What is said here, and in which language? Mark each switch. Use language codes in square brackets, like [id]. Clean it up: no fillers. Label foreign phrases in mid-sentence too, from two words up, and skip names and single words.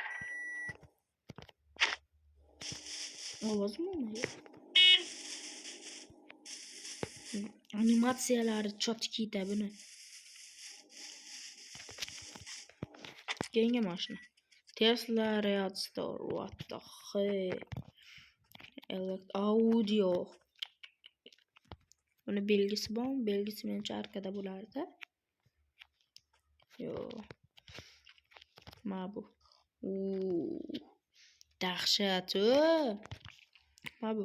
[uz] Ovozmi olmaydi? Animatsiyalari chotkiyda buni. Keyingi mashina. Tesla Roadster. [en] What the heck? [uz] Audio. Buni belgisi bor. Belgisi menimcha arkada bo'lardi. Yo. Ma bu. Dahshat. Ma bu.